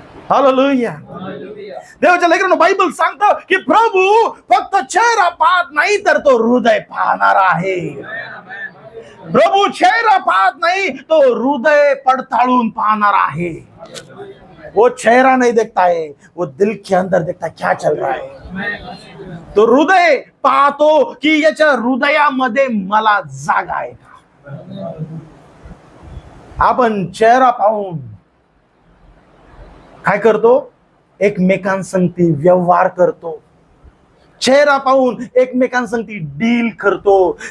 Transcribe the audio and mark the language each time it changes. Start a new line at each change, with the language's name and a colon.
Marathi: Hallelujah. देवाच्या लेकरांनो, Bible सांगतं की प्रभू फक्त चेहरा पाहत नाही, तर तो हृदय पाहणार आहे. प्रभू चेहरा पाहत नाही, तो हृदय पडताळून पाहणार आहे.
Hindi: वो चेहरा नहीं देखता है, वो दिल के अंदर देखता है क्या चल रहा है.
Marathi: तो हृदय पाहतो की याच्या हृदयामध्ये मला जागा आहे का. आपण चेहरा पाहून काय करतो? एकमेकांसंगती व्यवहार करतो. चेहरा पाहून एकमेकांसंगती डील करतो.